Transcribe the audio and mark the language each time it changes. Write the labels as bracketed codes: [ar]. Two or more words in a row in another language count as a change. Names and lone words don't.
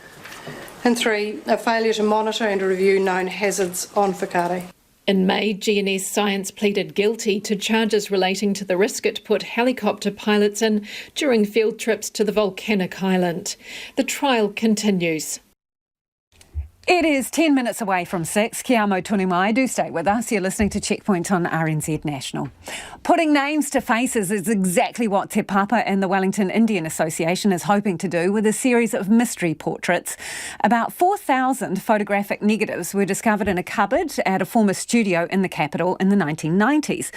[en] And 3, a failure to monitor and review known hazards on Whakaari. In May, GNS Science pleaded guilty to charges relating to the risk it put helicopter pilots in during field trips to the volcanic island. The trial continues. It is 10 minutes away from 6. [mi] Kia amo tonu mai. [en] Do stay with us. You're listening to Checkpoint on RNZ National. Putting names to faces is exactly what Te Papa and the Wellington Indian Association is hoping to do with a series of mystery portraits. About 4,000 photographic negatives were discovered in a cupboard at a former studio in the capital in the 1990s.